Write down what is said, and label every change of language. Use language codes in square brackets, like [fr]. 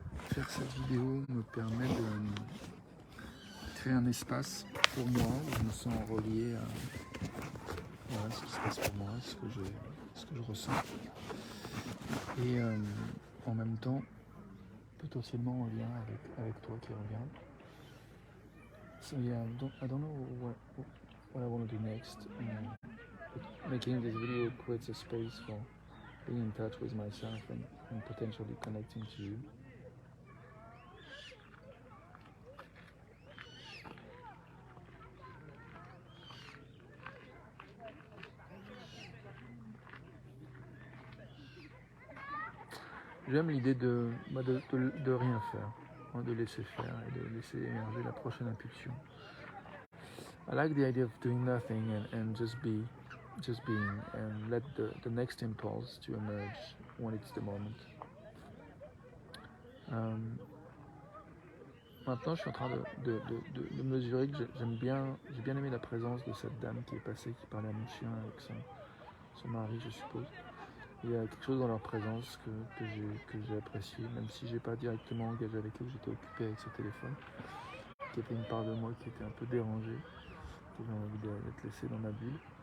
[fr] Faire cette vidéo me permet de créer un espace pour moi où je me sens relié à voilà, ce qui se passe pour moi, ce que je ressens. Et en même temps, potentiellement en lien avec toi qui regarde. [en] So yeah, I don't know what I want to do next. But making this video creates a space for being in touch with myself and potentially connecting to you. [fr] j'aime l'idée de rien faire, hein, de laisser faire et de laisser émerger la prochaine impulsion. [en] I like the idea of doing nothing and just being and let the next impulse to emerge when it's the moment. [fr] Maintenant, je suis en train de mesurer que j'ai bien aimé la présence de cette dame qui est passée, qui parlait à mon chien avec son mari, je suppose. Il y a quelque chose dans leur présence que j'ai apprécié, même si j'ai pas directement engagé avec eux, j'étais occupé avec ce téléphone, qui était une part de moi qui était un peu dérangée, qui avait envie d'être laissée dans ma bulle.